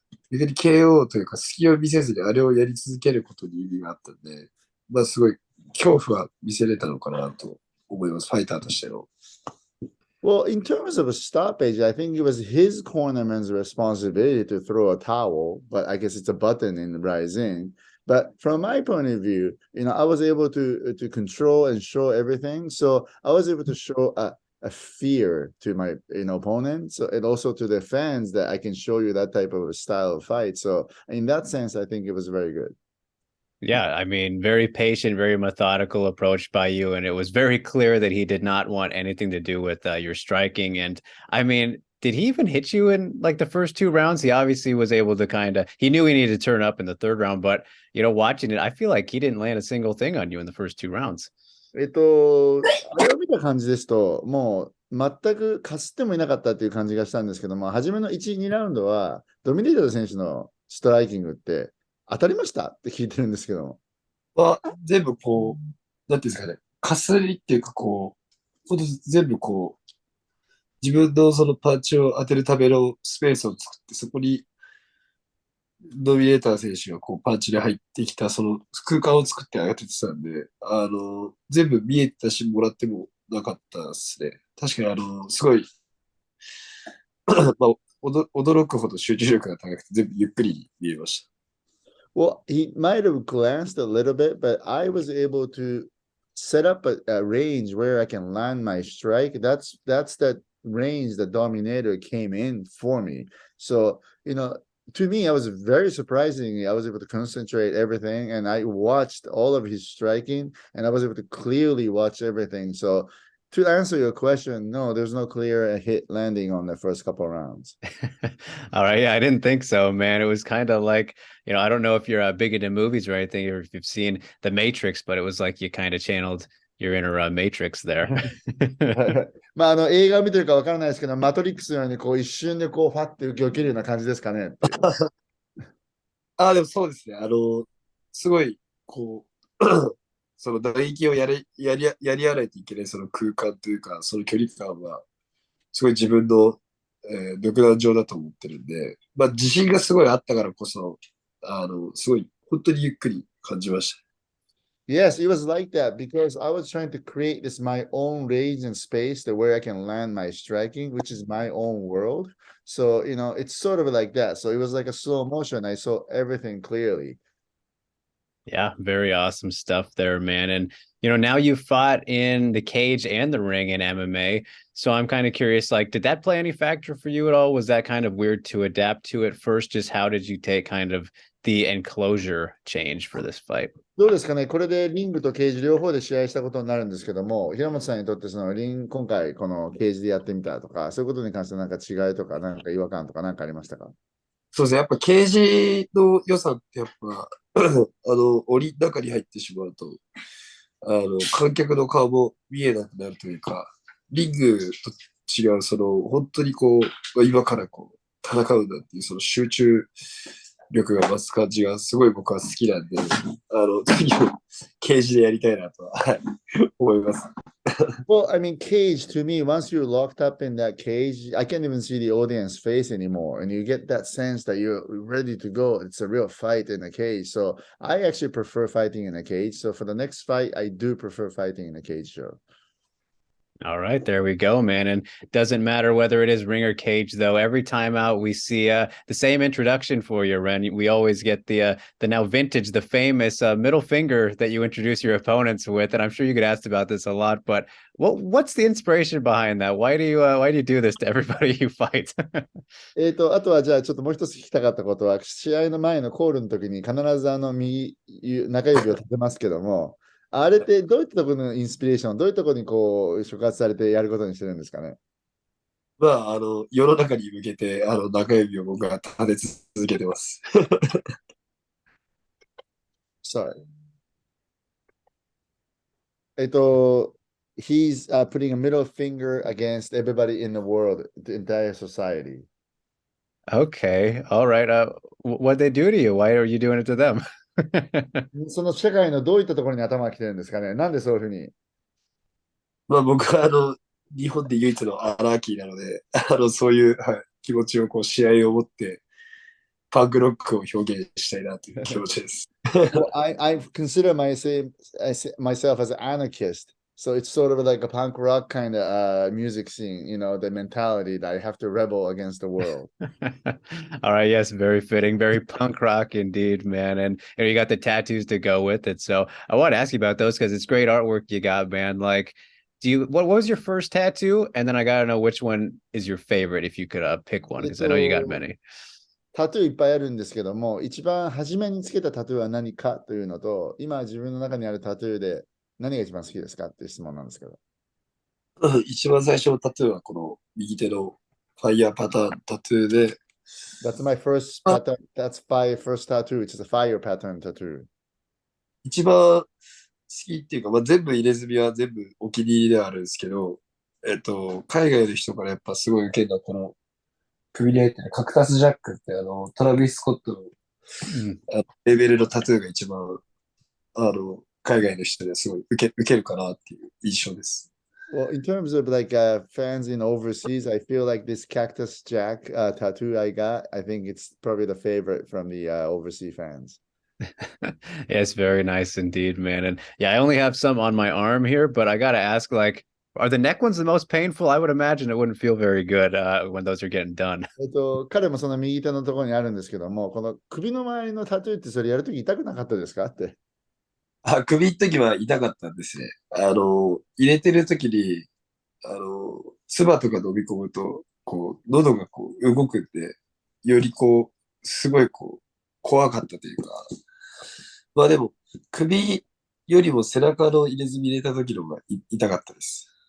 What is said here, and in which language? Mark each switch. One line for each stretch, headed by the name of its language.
Japanese: 逆に KO というか隙を見せずにあれをやり続けることに意味があったんで、まあすごい恐怖は見せれたのかなと思います、ファイターとしての。
English: Well, in terms of a stoppage, I think it was his cornerman's responsibility to throw a towel, but I guess it's a button in the rising. But from my point of view, I was able to control and show everything. So I was able to show a fear to my opponent. So and also to the fans that I can show you that type of a style of fight. So in that sense, I think it was very good. Yeah, I mean, very patient, very methodical approach by you, and it was very clear that he did not want anything to do with your striking. And I mean, did he even hit you in like the first two rounds? He obviously was able to he knew he needed to turn up in the third round, but watching it, I feel like he didn't land a single thing on you in the first two rounds.
Japanese: あれを見た感じですと、もう全くかすってもいなかったっていう感じがしたんですけども、初めの1、2ラウンドは、ドミネート選手のストライキングって当たりましたって聞いてるんですけども。は、全部こう、なんていうんですかね、かすりっていうかこう、ほんと全部こう、自分のそのパンチを当てるためのスペースを作って、そこにドミネーター選手がこうパンチで入ってきた、その空間を作って当ててたんで、全部見えたし、もらってもなかったですね。確かにすごい、まあ、驚くほど集中力が高くて、全部ゆっくり見えました。
English: Well, he might have glanced a little bit, but I was able to set up a range where I can land my strike. That's that range the Dominator came in for me. So, to me, I was very surprisingly, I was able to concentrate everything and I watched all of his striking and I was able to clearly watch everything. So to answer your question, no, there's no clear hit landing on the first couple of rounds. All right. Yeah, I didn't think so, man. It was kind of like, I don't know if you're big into movies or anything, or if you've seen The Matrix, but it was like you kind of channeled your inner Matrix there.
Japanese: まあ、映画を見てるかわからないですけど、マトリックスのようにこう一瞬でこうファッて受け起きるような感じですかね。でもそうですね。すごい、こう、その打撃をやり合わないといけないその空間というか、その距離感は、すごい自分の、独壇場だと思ってるんで、まあ自信がすごいあったからこそ、すごい、本当にゆっくり感じました。
English: Yes, it was like that because I was trying to create this my own range and space that where I can land my striking, which is my own world. So, it's sort of like that. So it was like a slow motion. I saw everything clearly. Yeah, very awesome stuff there, man. And now you fought in the cage and the ring in MMA. So I'm kind of curious, like, did that play any factor for you at all? Was that kind of weird to adapt to at first? Just how did you take kind of the enclosure change for this fight?
Japanese: どうですかね、これでリングとケージ両方で試合したことになるんですけども、平本さんにとって今回このケージでやってみたとか、そういうことに関してなんか違いとか、なんか違和感とかなんかありましたか？そうですね。やっぱケージの良さってやっぱ、檻の中に入ってしまうと、観客の顔も見えなくなるというか、リングと違う、本当にこう、今からこう、戦うんだっていう、その集中力が増す感じがすごい僕は好きなんで、次のケージでやりたいなとは、はい、思います。
English: Well, I mean, cage to me, once you're locked up in that cage, I can't even see the audience face anymore. And you get that sense that you're ready to go. It's a real fight in a cage. So I actually prefer fighting in a cage. So for the next fight, I do prefer fighting in a cage show. All right, there we go, man. And it doesn't matter whether it is ring or cage, though. Every time out, we see the same introduction for you, Ren. We always get the now vintage, the famous middle finger that you introduce your opponents with. And I'm sure you get asked about this a lot, but what's the inspiration behind that? Why do you do this to everybody you fight?
Japanese: あとはじゃあちょっともう一つ聞きたかったことは、試合の前のコールの時に必ず中指を立てますけども、あれってどういったところのインスピレーション、どういったところにこう触発されてやることにしてるんですかね？まあ、世の中に向けて、中指を僕は立て続けてます。
English: Sorry. He's putting a middle finger against everybody in the world, the entire society. Okay, all right. What'd they do to you? Why are you doing it to them?
Japanese: その社会のどういったところに頭が来てるんですかね？なんでそういうふうに？まあ僕は日本で唯一のアナーキーなので、そういう、はい、気持ちをこう試合を持ってパンクロックを表現したいなという気持ちです。
English: Well, I consider myself as an anarchist. So it's sort of like a punk rock kind of music scene, the mentality that I have to rebel against the world. All right, yes, very fitting, very punk rock indeed, man. And you got the tattoos to go with it. So I want to ask you about those because it's great artwork you got, man. Like, what was your first tattoo? And then I gotta know which one is your favorite if you could pick one, because I know you got many.
Japanese: タトゥーいっぱいあるんですけども、一番初めにつけたタトゥーは何かというのと、今自分の中にあるタトゥーで何が一番好きですかっていう質問なんですけど。一番最初のタトゥーはこの右手のファイヤーパターンタトゥーで、
English: That's my first pattern. That's my first tattoo. It's a fire pattern tattoo.
Japanese: 一番好きっていうか、全部入れ墨は全部お気に入りではあるんですけど、海外の人からやっぱすごい受けるのはこの首に入ってるカクタスジャックってトラビス・スコットのレベルのタトゥーが一番海外の人ですごい受けるかなっていう印象です。
English: Well, in terms of like fans in overseas, I feel like this Cactus Jack tattoo I got, I think it's probably the favorite from the overseas fans. Yes, very nice indeed, man. And yeah, I only have some on my arm here, but I gotta ask, like, are the neck ones the most painful? I would imagine it wouldn't feel very good when those are getting done.
Japanese: 彼もその右手のところにあるんですけども、この首の周りのタトゥーってそれやるとき痛くなかったですかって。首の時は痛かったんですね。入れてる時に、唾とか飲み込むと、こう、喉がこう動くんで、よりこう、すごいこう、怖かったというか、でも、首よりも背中の入れ墨入れた時の方が痛かったです。